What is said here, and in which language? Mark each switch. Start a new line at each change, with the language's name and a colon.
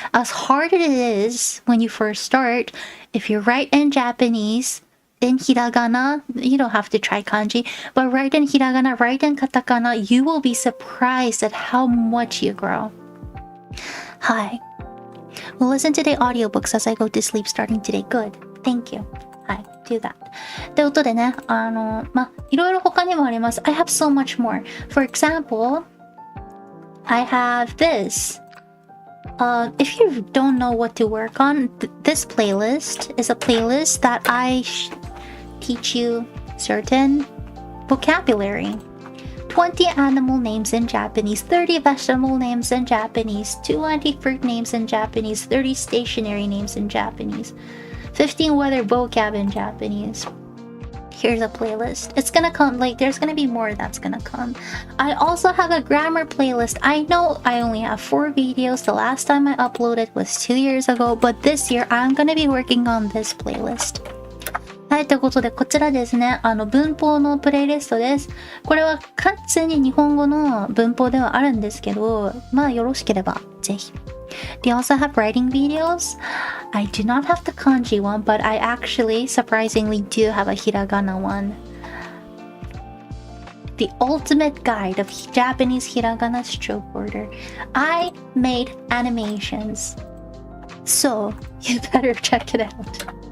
English: As hard as it is when you first start, if you write in Japanese, in hiragana, you don't have to try kanji, but write in hiragana, write in katakana, you will be surprised at how much you grow. Hi. We'll listen to the audiobooks as I go to sleep starting today. Good. Thank you. Hi. Do that.
Japanese: ということでね、いろいろ他にもあります。
English: I have so much more. For example, I have this. If you don't know what to work on, this playlist is a playlist that I teach you certain vocabulary. 20 animal names in Japanese, 30 vegetable names in Japanese, 20 fruit names in Japanese, 30 stationery names in Japanese, 15 weather vocab in Japanese. Here's a playlist. It's gonna come, like, there's gonna be more that's gonna come. I also have a grammar playlist. I know I only have 4 videos. The last time I uploaded was 2 years ago, but this year I'm gonna be working on this playlist.
Japanese: はい、ということで、こちらですね、文法のプレイリストです。これは完全に日本語の文法ではあるんですけど、よろしければ、ぜひ。
English: They also have writing videos. I do not have the kanji one, but I actually, surprisingly, do have a hiragana one. The ultimate guide of Japanese hiragana stroke order. I made animations. So, you better check it out.